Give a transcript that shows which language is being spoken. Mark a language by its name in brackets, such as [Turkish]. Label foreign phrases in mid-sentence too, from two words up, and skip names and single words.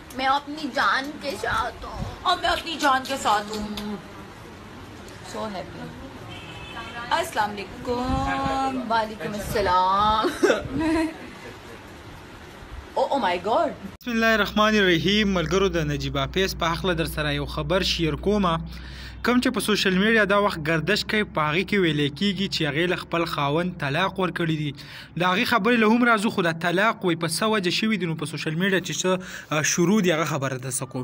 [Hindi] मैं अपनी जान के साथ हूँ और मैं अपनी जान के साथ हूँ। [English] So happy. [Arabic] السلام عليكم. وعليكم السلام. [English] Oh my God. [Arabic] بسم الله الرحمن الرحیم [Pashto] ملګرو د نجیب اپیس په حق در سره یو خبر شیر کومه کوم چې په [English] social media [Pashto] دا وخت گردش کوي په هغې کې ویلی کېږي چې هغې له خپل خاوند طلاق ورکړي دي. د هغې خبرې له هم راځو خو د طلاق وایي په څه وجه شوي دي نو په [English] social media [Pashto] چې څه شروع دي هغه خبره درڅه کوم.